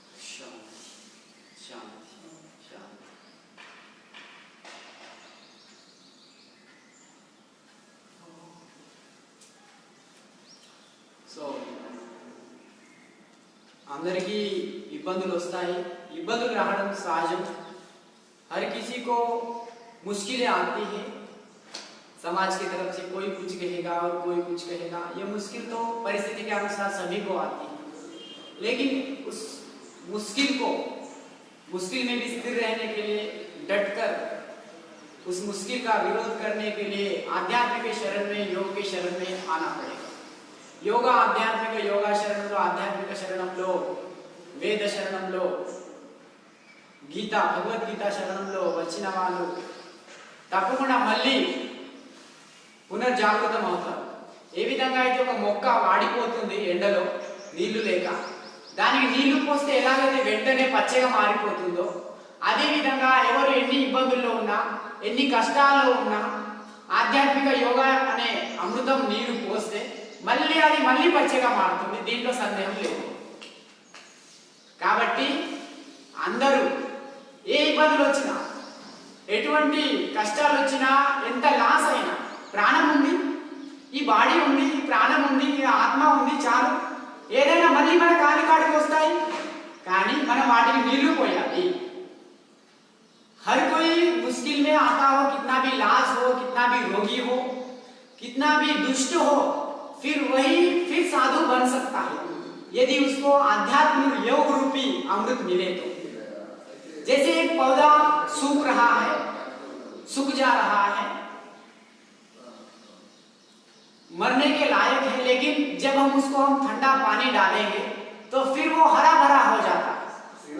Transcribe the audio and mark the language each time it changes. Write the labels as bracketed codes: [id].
[te] శాంతి శాంతి శాంతి। So అందరికీ ఇబ్బందులు వస్తాయి, ఇబ్బందులు రావడం సహజం। [hi] हर किसी को मुश्किलें आती है, समाज की तरफ से कोई कुछ कहेगा और कोई कुछ कहेगा। ये मुश्किल तो परिस्थिति के अनुसार सभी को आती है, लेकिन उस मुश्किल में भी स्थिर रहने के लिए डटकर उस मुश्किल का विरोध करने के लिए आध्यात्मिक के शरण में योग के शरण में आना पड़ेगा। [te] योगा आध्यात्मिक योगा शरणंलो आध्यात्मिक शरणंलो వేద శరణంలో గీత భగవద్గీత శరణంలో వచ్చిన వాళ్ళు తప్పకుండా మళ్ళీ పునర్జాగృతం అవుతారు। ఏ విధంగా అయితే ఒక మొక్క వాడిపోతుంది ఎండలో నీళ్లు లేక, దానికి నీళ్లు పోస్తే ఎలాగైతే వెంటనే పచ్చగా మారిపోతుందో, అదే విధంగా ఎవరు ఎన్ని ఇబ్బందుల్లో ఉన్నా ఎన్ని కష్టాల్లో ఉన్నా ఆధ్యాత్మిక యోగా అనే అమృతం నీరు పోస్తే మళ్ళీ పచ్చగా మారుతుంది, దీంట్లో సందేహం లేదు। కాబట్టి అందరూ ఏ ఇబ్బందులు వచ్చినా ఎటువంటి కష్టాలు వచ్చినా ఎంత లాస్ అయినా, ప్రాణం ఉంది, ఈ బాడీ ఉంది, ప్రాణం ఉంది, ఈ ఆత్మ ఉంది, చాలు। ఏదైనా మళ్ళీ మన కాలికాడికి వస్తాయి, కానీ మనం వాటికి నీళ్లు పోయాలి। [hi] हर कोई मुश्किल में आता हो, कितना भी लाश हो, कितना भी रोगी हो, कितना भी दुष्ट हो, फिर साधु बन सकता है यदि उसको आध्यात्मिक योग रूपी अमृत मिले तो। जैसे एक पौधा सूख रहा है, सूख जा रहा है, मरने के लायक है, लेकिन जब हम उसको ठंडा पानी डालेंगे तो फिर वो हरा भरा हो जाता है।